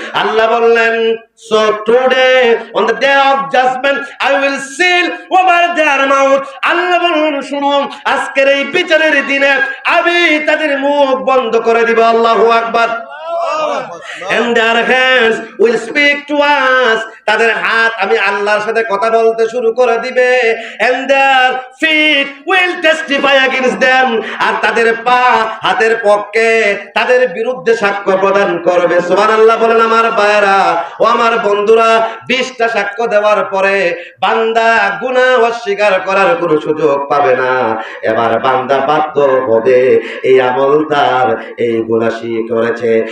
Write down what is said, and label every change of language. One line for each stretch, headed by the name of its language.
Bangla: আল্লাহ বললেন,
English: so today on the day of judgment I will seal over their mouth.
Bangla: আল্লাহ বললেন, শুনো, আজকের এই বিচারের দিনে আমি তাদের মুখ বন্ধ করে দিব। আল্লাহু আকবার।
English: And their hands will speak to us.
Bangla: তাদের হাত আমি আল্লাহর সাথে কথা বলতে শুরু করে দিবে।
English: And their feet will testify against them.
Bangla: আর তাদের পা হাতের পক্ষে তাদের বিরুদ্ধে সাক্ষ্য প্রদান করবে। সুবহানাল্লাহ বলেন আমার ভাইরা ও আমার বন্ধুরা। 20টা সাক্ষ্য দেওয়ার পরে বান্দা গুনাহ অস্বীকার করার কোনো সুযোগ পাবে না। এবার বান্দা বাধ্য হবে এই আমল তার, এই গুনাহ সে করেছে।